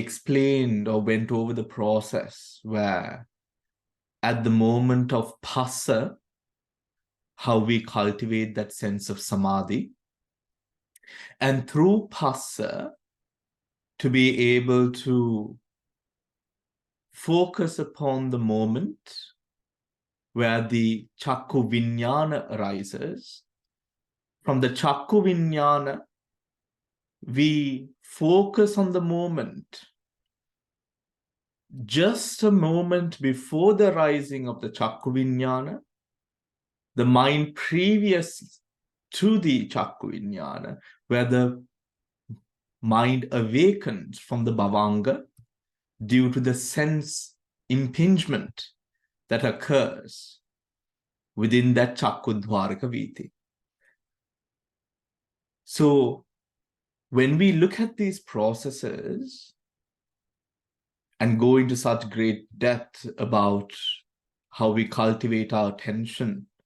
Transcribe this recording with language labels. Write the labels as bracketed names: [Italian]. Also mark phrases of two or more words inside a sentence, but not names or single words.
[English] explained or went over the process where at the moment of phassa, how we cultivate that sense of samadhi, and through phassa to be able to focus upon the moment where the [Pali] chakku vijnana [English] arises. From the [Pali] chakku vijnana, [English] we focus on the moment, just a moment before the rising of the [Pali] chakku vijnana, [English] the mind previous to the [Pali] chakku vijnana, [English] where the mind awakens from the bhavanga due to the sense impingement that occurs within that [Pali] Chakkudvarika Viti. [English] So when we look at these processes and go into such great depth about how we cultivate our attention